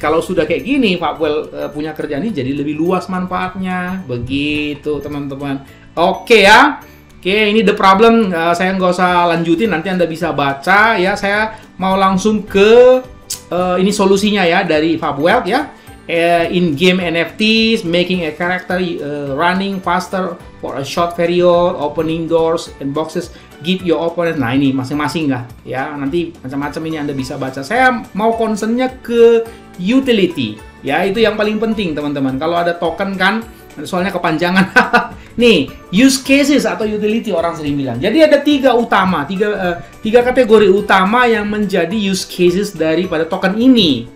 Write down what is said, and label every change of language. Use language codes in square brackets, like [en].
[id] Kalau sudah kayak gini, Fabwell punya kerjaan ini jadi lebih luas manfaatnya. Begitu teman-teman. Oke ya. Oke, ini [en] the problem. [id] Saya nggak usah lanjutin, nanti Anda bisa baca ya. Saya mau langsung ke ini solusinya ya dari Fabwell ya. [en] In-game NFTs, making a character running faster for a short period, opening doors and boxes, give your opponent. [id] Nah ini masing-masing lah ya. Nanti macam-macam ini Anda bisa baca. Saya mau concernnya ke utility ya. Itu yang paling penting teman-teman. Kalau ada token kan, soalnya kepanjangan. Nih, use cases atau utility orang sering bilang. Jadi ada tiga kategori utama yang menjadi use cases daripada token ini.